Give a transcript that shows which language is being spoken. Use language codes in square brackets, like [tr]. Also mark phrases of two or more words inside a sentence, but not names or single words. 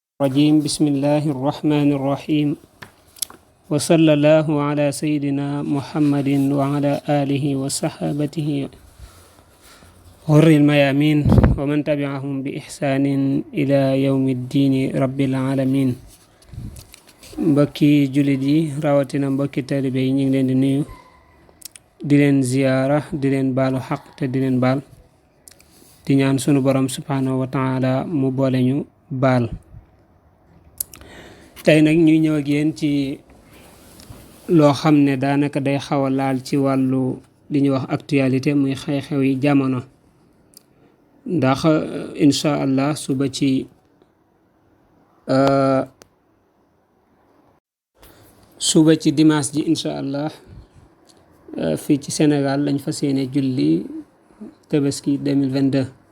[ar] الرجيم بسم الله الرحمن الرحيم وصلى الله على سيدنا محمد وعلى آله وصحابته غر الميامين ومن تبعهم بإحسان إلى يوم الدين رب العالمين. [wo] mbokki jullit yi rawatina mbokki taalibe yi ñu ngi leen di nuyu di leen ziyaara di leen baalu xaq te di leen baal di ñaan sunu borom [ar] سبحانه وتعالى [wo] mu boole ñu baal. tey nag ñuy ñëw ak yéen ci loo xam ne daanaka day xaw a laal ci wàllu li ñuy wax actualité muy xew-xew yi jamono, ndax [ar] إن شاء الله [wo] suba ci dimanche ji [ar] إن شاء الله [wo] fii ci Sénégal lañ fas yéene julli Tabaski 2022.